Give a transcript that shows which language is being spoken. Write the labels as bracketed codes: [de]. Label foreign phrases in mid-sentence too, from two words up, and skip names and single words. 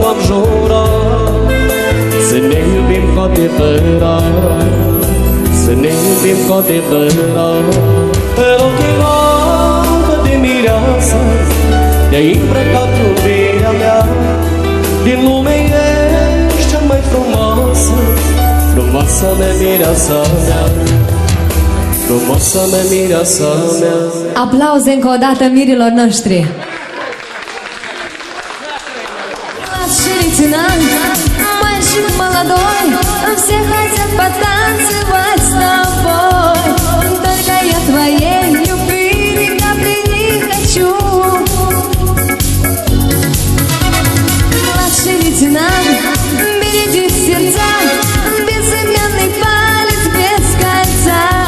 [ro] am jurat Să ne iubim cu adevărat Să ne iubim cu adevărat Pe ochii albă de mireasă De-ai îmbrăcat iubirea mea Din lume ești cea mai frumoasă Frumoasa Frumoasa mea, mireasa mea, frumoasa mea, mireasa mea. Aplauze încă o dată mirilor noștri. [ru] Мальчик молодой, все хотят потанцевать с тобой. Только я твоей любви ни капли не хочу. Младший лейтенант, береги сердца, безымянный палец без кольца.